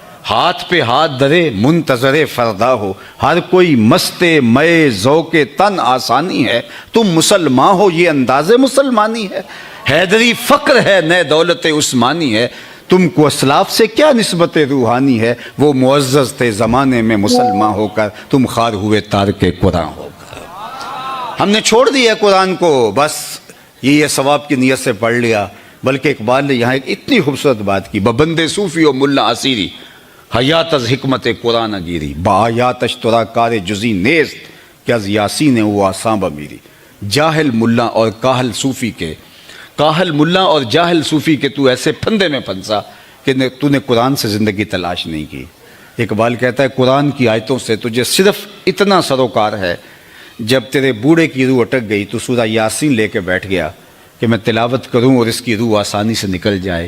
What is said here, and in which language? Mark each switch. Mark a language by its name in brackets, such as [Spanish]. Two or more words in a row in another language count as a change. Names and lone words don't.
[Urdu] ہاتھ پہ ہاتھ دھرے منتظر فردا ہو، ہر کوئی مست مئے ذوق تن آسانی ہے، تم مسلمان ہو یہ انداز مسلمانی ہے، حیدری فقر ہے نئے دولت عثمانی ہے، تم کو اسلاف سے کیا نسبت روحانی ہے، وہ معزز تھے زمانے میں مسلمان ہو کر، تم خار ہوئے تارک قرآن ہو کر۔ ہم نے چھوڑ دیا قرآن کو، بس یہ ثواب کی نیت سے پڑھ لیا، بلکہ اقبال نے یہاں ایک اتنی خوبصورت بات کی، [Persian] ببند صوفی و ملا اسیری حیات از حکمت قرآن گیری، با آیاتش ترا کار جزی نیست کہ از یاسین او آساں بمیری۔ [Urdu] جاہل ملا اور کاہل صوفی کے، کاہل ملا اور جاہل صوفی کے تو ایسے پھندے میں پھنسا کہ تو نے قرآن سے زندگی تلاش نہیں کی۔ اقبال کہتا ہے قرآن کی آیتوں سے تجھے صرف اتنا سروکار ہے، جب تیرے بوڑھے کی روح اٹک گئی تو سورہ یاسین لے کے بیٹھ گیا کہ میں تلاوت کروں اور اس کی روح آسانی سے نکل جائے۔